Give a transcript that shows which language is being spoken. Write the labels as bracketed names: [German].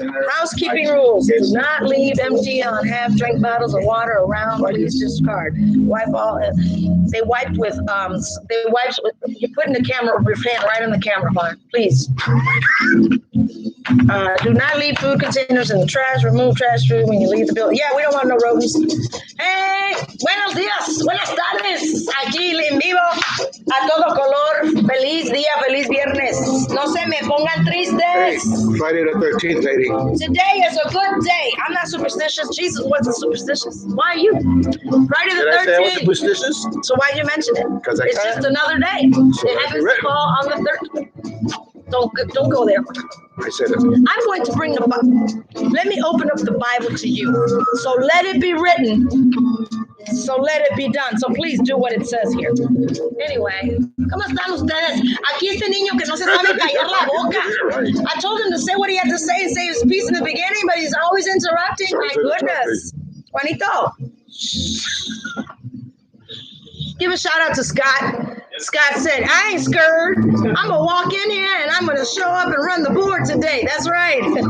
[English] Housekeeping rules. Do not leave empty on half-drink bottles of water around. Please discard. Wipe all. They wiped with. You put in the camera with your hand right on the camera bar. Please. Do not leave food containers in the trash. Remove trash food when you leave the building. Yeah, we don't want no rodents. [Spanish] Hey, buenos días, buenas tardes. Aquí en vivo, a todo color. Feliz día, feliz viernes. No se me pongan tristes. [English] Hey, Friday the 13th, lady. Today is a good day. I'm not superstitious. Jesus wasn't superstitious. Why are you? Friday the 13th. Did I say I was superstitious? So why'd you mention it? Because it's just another day. So it happens to fall on the 13th. Don't go there. I said it. I'm going to bring the Bible. Let me open up the Bible to you. So let it be written. So let it be done. So please do what it says here. [Spanish] Anyway, ¿cómo están ustedes? Aquí este niño que no se sabe callar la boca. [English] I told him to say what he had to say and say his piece in the beginning, but he's always interrupting. My goodness. Juanito. Give a shout out to Scott. Scott said, I ain't scared. I'm going to walk in here and I'm going to show up and run the board today. That's right.